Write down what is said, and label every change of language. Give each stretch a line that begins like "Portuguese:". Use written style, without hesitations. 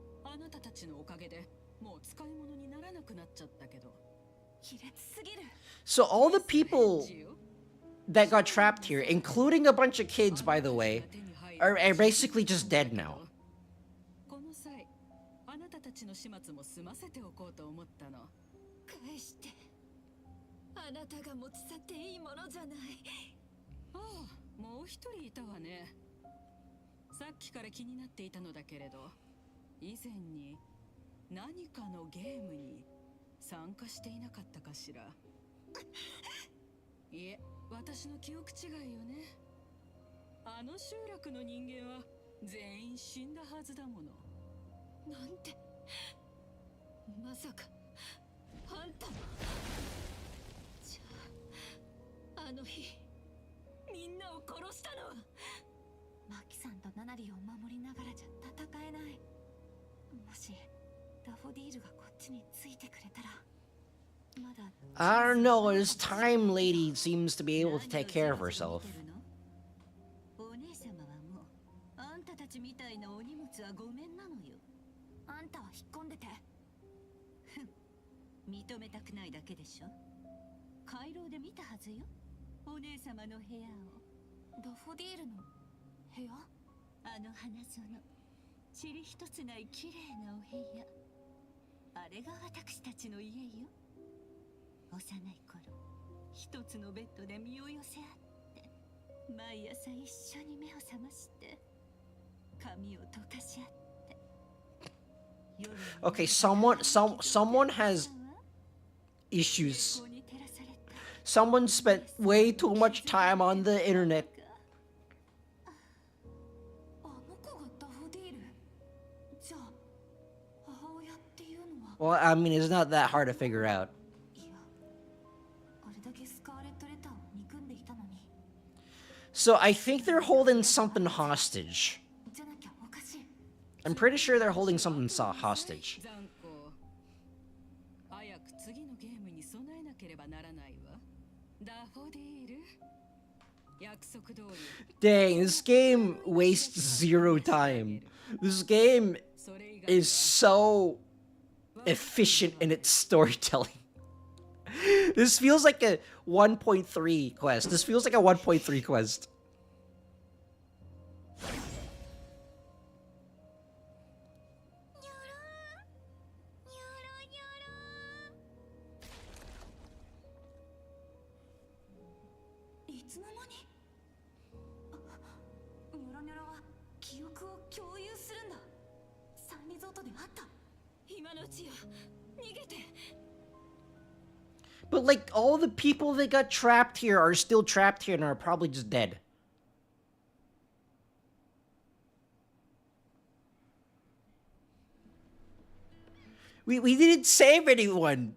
Japanese: あなたたちのおかげでもう使い物にならなくなっちゃったけど。卑劣すぎる。
English: So all the people that got trapped here, including a bunch of kids, by the way, are basically just dead now.
Japanese: この際、あなたたちの始末も済ませておこうと思ったの。返して。あなたが持ち去っていいものじゃない。ああ、もう一人いたわね。さっきから気になっていたのだけれど、以前に何かのゲームに参加していなかったかしら。いえ、私の記憶違いよね。あの集落の人間は全員死んだはずだもの。なんて、まさかあんた。じゃあ、あの日みんなを殺したのは。マキさんとナナリを守りながらじゃ戦えない。もしダフォディールがこっちについてくれたら。まだ
English: I don't know, this time lady seems to be able to take care of herself.
Japanese: お姉様はもうあんたたちみたいなお荷物はごめんなのよ。あんたは引っ込んでて。認めたくないだけでしょ。回廊で見たはずよ、お姉様の部屋を。ダフォディールの部屋？あの花園、塵一つない綺麗なお部屋。あれが私たちの家よ。幼い頃、一つのベッドで身を寄せ合って、毎朝一緒に目を覚まして髪を溶かし合って。
English: Okay, someone has issues. Someone spent way too much time on the internet.
Japanese: あの子がダフォディール。じゃあ母親っていうのは。
English: Well, I mean, it's not that hard to figure out.
Japanese: いや、あれだけスカーレット・レターを憎んでいたのに。
English: So I think they're holding something hostage.
Japanese: じゃなきゃおかしい。
English: I'm pretty sure they're holding something hostage.
Japanese: 残酷。早く次のゲームに備えなければならないわ。ダフォディール。約束通り。
English: Dang, this game wastes zero time. This game is so efficient in its storytelling. This feels like a 1.3 quest. This feels like a 1.3 quest.
Japanese: いつの間に。ニョロニョロは記憶を共有するんだ。サンリゾートであった。今のうちよ、逃げて。
English: But like all the people that got trapped here are still trapped here and are probably just dead. We didn't save anyone.